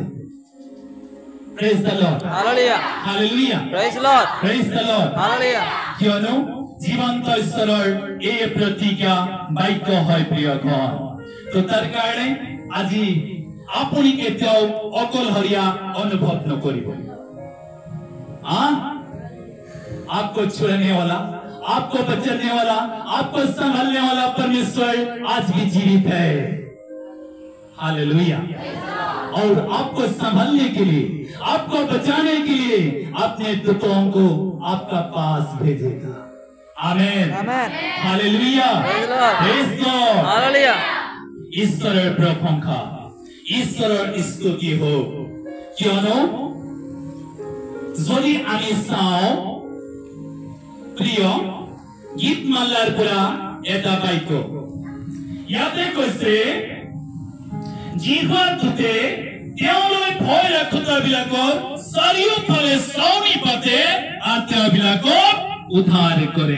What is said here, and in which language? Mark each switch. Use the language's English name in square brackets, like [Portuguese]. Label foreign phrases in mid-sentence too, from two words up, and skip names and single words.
[English] Praise the Lord. Hallelujah. Hallelujah. Praise Lord. Praise the Lord. Hallelujah. [Assamese] কিয়নো জীৱন্ত ঈশ্বৰৰ এই প্ৰতিজ্ঞা বাক্য হয় প্ৰিয় ঘৰ। তো তাৰ কাৰণে আজি আপুনি কেতিয়াও অকলশৰীয়া অনুভৱ নকৰিব। [Hindi] आपको छुड़ाने वाला, आपको बचाने वाला, आपको संभालने वाला परमेश्वर आज भी जीवित है। हालेलुया। और आपको संभालने के लिए, आपको बचाने के लिए अपने दूतों को आपका पास भेजेगा। आमेन। हालेलुया। [English] praise God. [Hindi] हालेलुया। [Assamese] ঈশ্বৰৰ প্ৰশংসা, ঈশ্বৰৰ স্তুতি হোক। কিয়নো যদি আমি চাওঁ প্ৰিয় গীতমালাৰ পৰা এটা বাক্য ইয়াতে কৈছে, জিহুৱাৰ দূতে তেওঁলৈ ভয় ৰাখোতাবিলাকৰ চাৰিওফালে ছাউনি পাতে আৰু তেওঁবিলাকক উদ্ধাৰ কৰে।